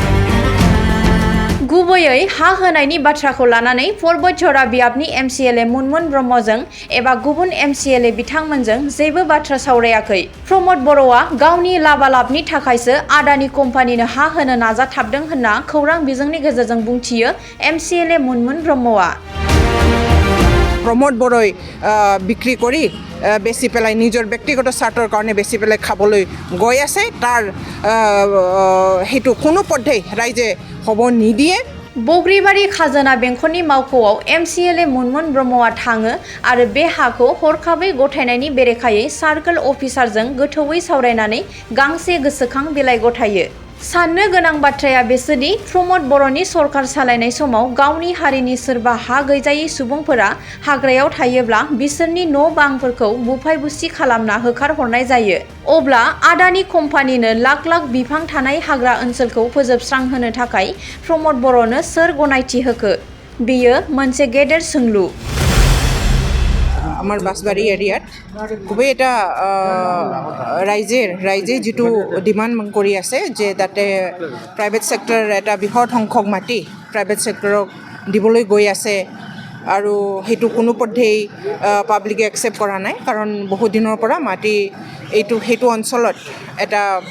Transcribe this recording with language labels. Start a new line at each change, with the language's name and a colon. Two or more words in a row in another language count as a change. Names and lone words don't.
Bodo: गुबैयै हा होनायनि बाथ्राखौ लानानै बतझर बियाबनि MCLA मुनमुन ब्रह्मजों एबा गुबुन MCLA बिथांमोनजों जेबो बाथ्रा सावरायाखै। प्रमोद बर'आ गावनि लाबालाबनि थाखायसो आदानि कम्पानिनो हा होनो नाजाथाबदों होनना खौरां बिजोंनि गेजेरजों बुंथियो MCLA मुनमुन ब्रह्मआ।
Assamese: প্ৰমোদ বৰই বিক্ৰী কৰি বেচি পেলাই নিজৰ ব্যক্তিগত স্বাৰ্থৰ কাৰণে বেচি পেলাই খাবলৈ গৈ আছে, তাৰ সেইটো কোনো পদ্ধতি ৰাইজে হ'ব নিদিয়ে।
Bodo: बग्रिबारि खाजोना बेंखननि मावख'आव MCLA मुनमुन ब्रह्मआ थाङो आरो बे हाखौ हरखाबै गथायनायनि बेरेखायै सार्कल अफिसारजों गोथौवै सावरायनानै गांसे गोसोखां बिलाइ गथायो। साननो गोनां बाथ्राया बेसोदि प्रमोद बर'नि सरकार सालायनाय समाव गावनि हारिनि सोरबा हा गैजायै सुबुंफोरा हाग्रायाव थायोब्ला बिसोरनि न' बांफोरखौ बुफाय बुसि खालामना होखारहरनाय जायो। अब्ला आदानि कम्पानिनो लाख लाख बिफां थानाय हाग्रा ओनसोलखौ फोजोबस्रांहोनो थाखाय प्रमोद बर'नो सोर गनायथि होखो? बेयो मोनसे गेदेर सोंलु।
Assamese: আমাৰ বাসবাৰী এৰিয়াত খুবেই এটা ৰাইজে যিটো ডিমাণ্ড কৰি আছে যে তাতে
English: private sector
Assamese: এটা বৃহৎ সংখ্যক মাটি
English: private sector
Assamese: দিবলৈ গৈ আছে আৰু সেইটো কোনো পদ্ধতি পাব্লিকে একচেপ্ট কৰা নাই, কাৰণ বহু দিনৰ পৰা মাটি সেইটো অঞ্চলত এটা